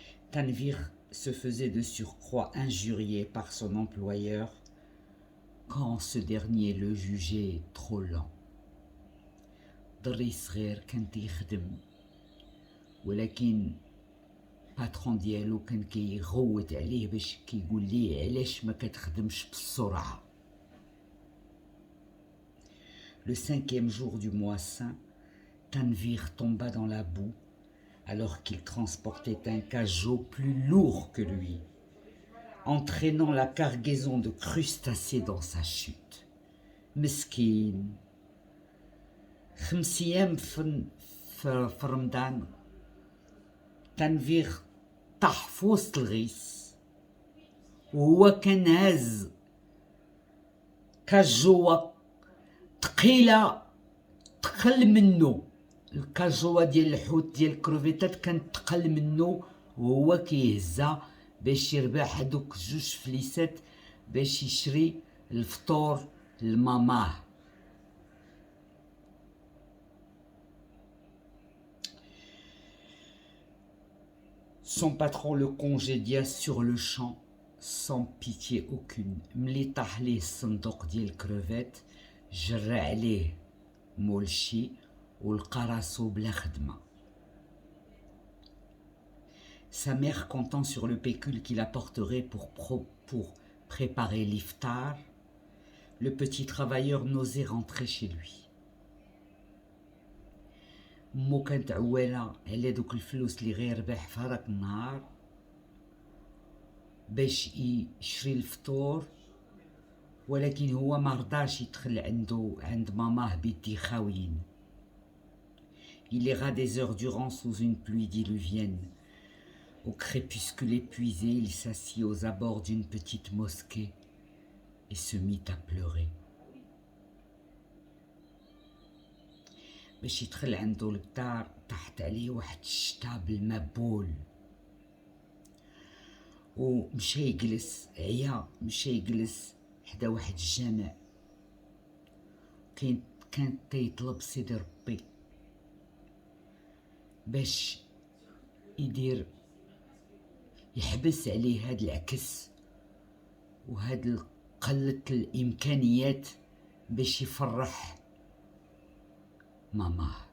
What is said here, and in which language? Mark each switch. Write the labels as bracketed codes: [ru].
[fr] Tanvir se faisait de surcroît injurier par son employeur quand ce dernier le jugeait trop lent. [ar] ضري صغير كان تيخدم، ولكن باترون ديالو كان كيغوت عليه باش كيقول ليه علاش ما كتخدمش بالسرعة. [fr] Le 5e jour du mois saint, Tanvir tomba dans la boue alors qu'il transportait un cajot plus lourd que lui, entraînant la cargaison de crustacés dans sa chute. [ar] Meskin. 5 أيام في رمضان تنفير طاح في وسط الغيس، وهو كان هاز كاجوة تقيلة تقل منه. الكاجوة ديال الحوت ديال الكروفيتات كانت تقل منه، وهو كيهزها باش يربح هادوك 2 فليسات باش يشري الفطور لماماه. [fr] Son patron le congédia sur le champ, sans pitié aucune. [ar] ملي طاح ليه الصندوق ديال الكروفيت جرى عليه مولشي ولقى راسو بلا خدمة. [fr] Sa mère comptant sur le pécule qu'il apporterait pour préparer l'iftar, le petit travailleur n'osait rentrer chez lui. [ar] مو كانت عوالة على دوك الفلوس اللي غيربح في هذاك النهار باش يشري الفطور، ولكن هو ما رضاش يدخل عند ماماه بيدي خاويين. [fr] Il erra des heures durant sous une pluie diluvienne. Au crépuscule épuisé, il s'assit aux abords d'une petite mosquée et se mit à pleurer. [ar] باش يدخل عنده للدار طاحت عليه واحد الشتا بالمبول ومشى يجلس، عيا مشى يجلس حدا واحد الجامع. كان تيطلب سيدي ربي باش يدير يحبس عليه هاد العكس وهاد قلة الإمكانيات باش يفرح ماما.